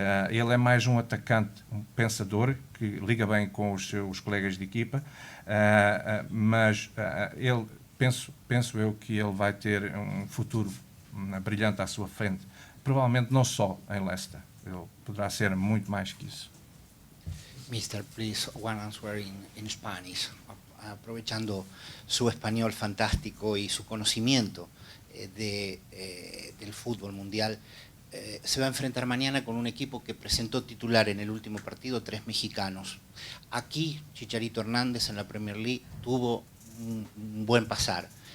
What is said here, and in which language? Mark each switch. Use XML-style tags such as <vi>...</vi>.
<pt>Ele é mais um atacante, um pensador, que liga bem com os seus colegas de equipa, mas ele, penso eu que ele vai ter um futuro brilhante à sua frente. Provavelmente não só em Leicester. Ele poderá ser muito mais que isso.</pt> <en>Mister, please, one answer in Spanish.</en> <es>Aprovechando su español fantástico y su conocimiento del fútbol mundial, se va a enfrentar mañana con un equipo que presentó titular en el último partido 3 mexicanos. Aquí, Chicharito Hernández en la Premier League tuvo un buen pasar.</es>